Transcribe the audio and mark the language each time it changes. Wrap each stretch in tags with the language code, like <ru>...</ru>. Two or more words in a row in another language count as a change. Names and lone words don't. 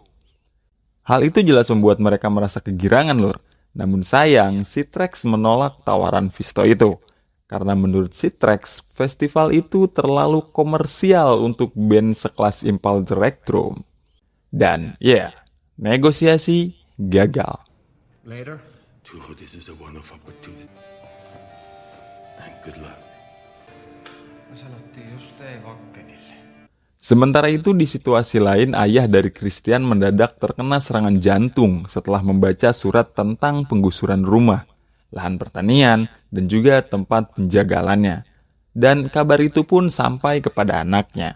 <id>Hal itu jelas membuat mereka merasa kegirangan, lur. Namun sayang, si Trex menolak tawaran Visto itu. Karena menurut si Trex, festival itu terlalu komersial untuk band sekelas Impala Directorum. Dan negosiasi gagal.</id> <en>Later. This is a one-off opportunity. And good luck.</en> <fi>Me sanottiin just ei Wakkenille.</fi> <id>Sementara itu di situasi lain, ayah dari Christian mendadak terkena serangan jantung setelah membaca surat tentang penggusuran rumah, lahan pertanian, dan juga tempat penjagalannya. Dan kabar itu pun sampai kepada anaknya.</id>